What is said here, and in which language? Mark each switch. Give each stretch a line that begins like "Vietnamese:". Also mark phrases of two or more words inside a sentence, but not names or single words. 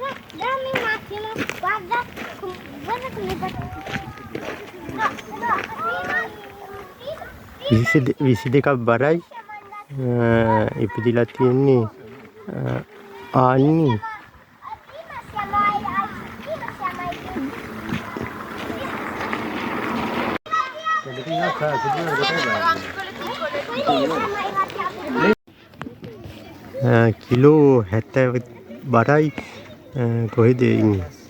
Italian: Dammi un attimo. Guarda. Guarda come va. No, prima.
Sinhala: 22ක් බරයි ඉපදිලා තියෙන්නේ ආන්නේ කිලෝ 70 බරයි කොහෙද ඉන්නේ